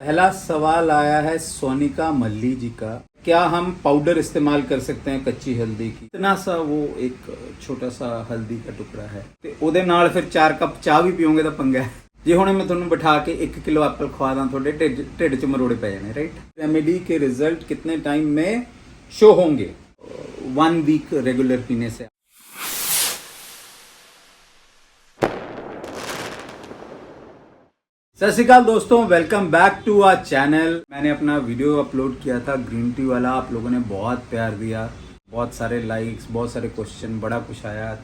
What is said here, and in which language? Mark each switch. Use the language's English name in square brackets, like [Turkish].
[Hindi] पहला सवाल आया है सोनिका मल्ली जी का। क्या हम पाउडर इस्तेमाल कर सकते हैं कच्ची हल्दी की? इतना सा वो एक छोटा सा हल्दी का टुकड़ा है [Punjabi] ਤੇ ਉਹਦੇ ਨਾਲ ਫਿਰ 4 ਕੱਪ ਚਾਹ ਵੀ ਪੀਓਗੇ ਤਾਂ ਪੰਗਾ ਹੈ। ਜੇ ਹੁਣ ਮੈਂ ਤੁਹਾਨੂੰ ਬਿਠਾ ਕੇ 1 किलो एप्पल ਖਵਾ ਦਾਂ ਤੁਹਾਡੇ ਢਿੱਡ 'ਚ ਮਰੋੜੇ ਪੈ ਜਾਣੇ, राइट। [Hindi] रेमेडी के रिजल्ट कितने टाइम में शो होंगे? 1 वीक रेगुलर पीने से। सत श्रीकाल दोस्तों, welcome back to our channel. मैंने अपना वीडियो अपलोड किया था ग्रीन टी वाला, आप लोगों ने बहुत प्यार दिया, बहुत सारे लाइक्स, बहुत सारे क्वेश्चन, बड़ा कुछ आया।